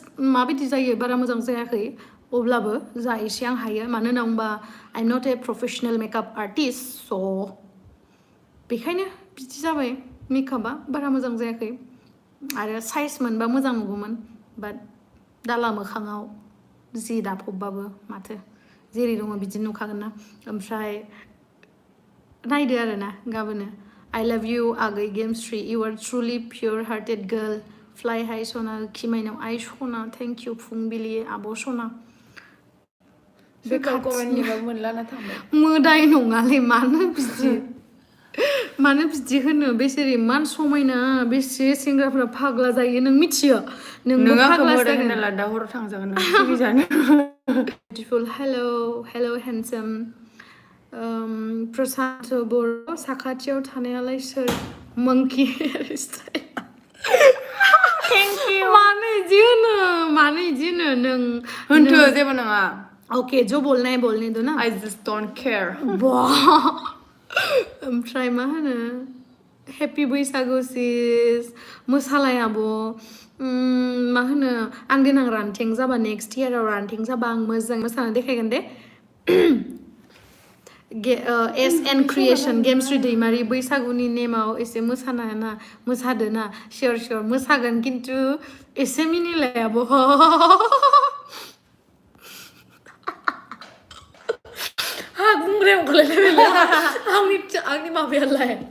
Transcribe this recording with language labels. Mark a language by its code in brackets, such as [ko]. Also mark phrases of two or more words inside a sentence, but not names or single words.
[brx] माबायदि जायो बारा मोजां जायाखै अब्लाबो जा एसे आं हायो मानो होनना बुंबा [en] I am not a professional makeup artist [brx] स' बेखायनो बिदि जाबाय मेकआपा बारा मोजां जायाखै आरो साइज मोनबा मोजां नुगौमोन बाट दाला मोखाङाव जि दाफबबाबो माथो जेरै दङ बिदि नुखागोन ना ओमफ्राय नायदो आरोना गाबोनो [en] I love you [brx] आगै गेमस्रि [en] you are truly pure hearted girl fly high [brx] सना खिमायनाव आइ सना [en] thank you [brx] फुंबिलि आब' सना बे खाथिनि मोदाय नङालै मानो बिदि होनो बेसोर इमान समायना बेसे सेंग्राफोरा फाग्ला जायो नों मिथियो नोंबो फाग्ला जागोन दा हर थांजागोन नों सिरि जानो [en] beautiful hello handsome [brx] प्रसान्त बर' साखाथियाव थानायालाय सोर [en] monkey hair style thank you [brx] मानो इदि होनो मानो इदिनो नों होनथो जेबो नङा [hi] ओके जो बोलने दो ना [en] I just don't care [brx] ओमफ्राय मा होनो हेपि बैसागु सिस मोसालाय आब' मा होनो आं देनां रानथें जाबा नेक्स्ट इयाराव रानथें जाबा आं मोजां मोसानानै देखायगोन दे SN क्रिएशन गेमस्रि दैमारि बैसागुनि नेमाव एसे मोसादो ना सियर मोसागोन खिन्थु एसे मिनिलाय आब' हा बुंग्रायाव गोलैलायबाय आंनि माबायालाय